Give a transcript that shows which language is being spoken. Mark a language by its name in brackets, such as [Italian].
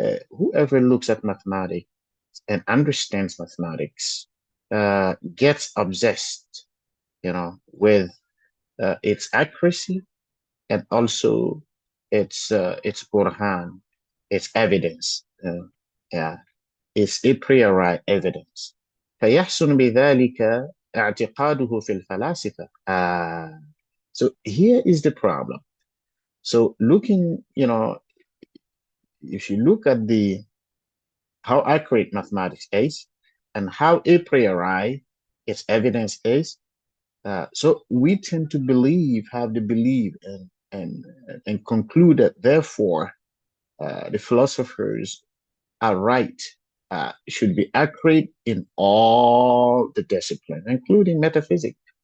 [English] Whoever looks at mathematics and understands mathematics gets obsessed, with its accuracy and also its burhan, its evidence, its a priori evidence. [Arabic] فيحسن بذلك اعتقاده في الفلاسفة. [English] So here is the problem. So looking, if you look at how accurate mathematics is and how a priori its evidence is, so we tend to have the belief and conclude that therefore the philosophers are right, should be accurate in all the disciplines, including metaphysics.